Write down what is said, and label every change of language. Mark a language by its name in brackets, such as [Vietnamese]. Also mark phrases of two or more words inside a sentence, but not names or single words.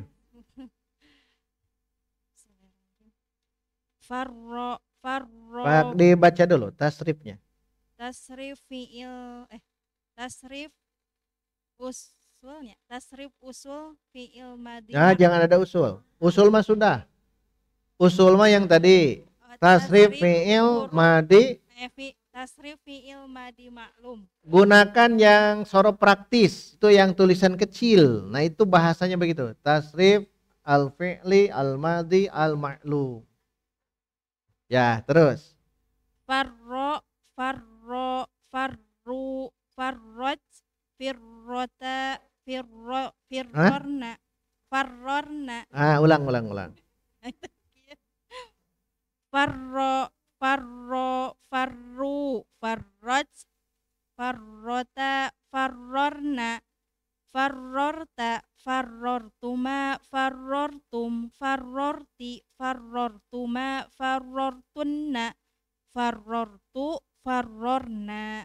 [Indonesian] iya. Farro Pak dibaca dulu tasrifnya. tasrif fiil tasrif usulnya tasrif usul fiil madi Nah, jangan ada usul. Usul mah sudah. Usul mah yang tadi. Tasrif fi'il madi. Tasrif fiil madi maklum. Gunakan yang sorof praktis. Itu yang tulisan kecil. Nah, itu bahasanya begitu. [Arabic] تصريف الفعل الماضي المعلوم. [Indonesian] Ya, terus. [Arabic] فرّ فرّا فررت فررنا فررنا [Indonesian] Ulang. [Arabic] فرّ فرّا فررت فررنا فررت فررتما فررتم فررت فررتما فررتنّ فررت فررنا.